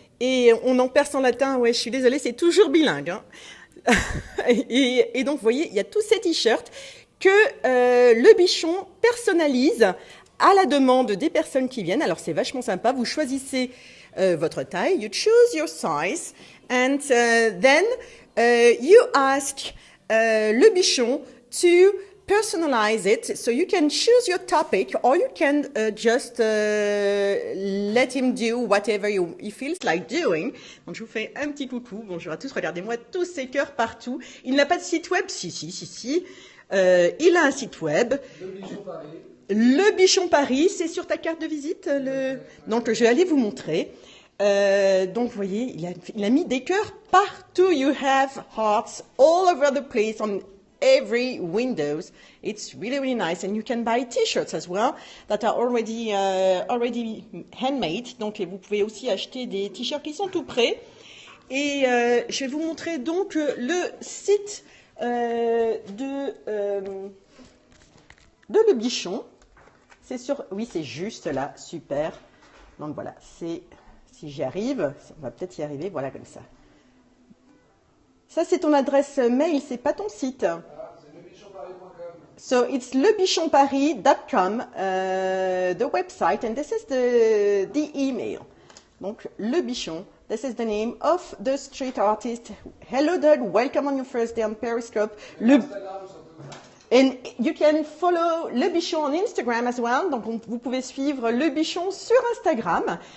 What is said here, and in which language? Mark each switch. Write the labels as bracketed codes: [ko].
[fr] Et on en perce en latin. Ouais, je suis désolée, c'est toujours bilingue. Hein. Et donc, vous voyez, il y a tous ces t-shirts que Le Bichon personnalise à la demande des personnes qui viennent. Alors, c'est vachement sympa. Vous choisissez votre taille. [en] You choose your size. And then you ask Le Bichon to personalize it. So you can choose your topic, or you can just let him do whatever he feels like doing. [fr] Donc je vous fais un petit coucou. Bonjour à tous. Regardez-moi tous ces cœurs partout. Il n'a pas de site web? Si. Il a un site web. Le bichon Paris. Le Bichon Paris, c'est sur ta carte de visite. Donc je vais aller vous montrer. Donc vous voyez, il a mis des cœurs partout. [en] You have hearts all over the place on every windows. It's really, really nice. And you can buy t-shirts as well that are already handmade. [fr] Donc vous pouvez aussi acheter des t-shirts qui sont tout prêts. Et je vais vous montrer donc le site de Le Bichon. C'est sur, oui, c'est juste là, super. Donc voilà, c'est, si j'y arrive, on va peut-être y arriver, voilà comme ça. Ça, c'est ton adresse mail, c'est pas ton site. Ah, c'est lebichonparis.com. [en] So it's lebichonparis.com, the website, and this is the email. Donc, Le Bichon, this is the name of the street artist. Hello, Doug. Welcome on your first day on Periscope. [fr] Instagram surtout. [en] And you can follow Le Bichon on Instagram as well. [fr] Donc, vous pouvez suivre Le Bichon sur Instagram.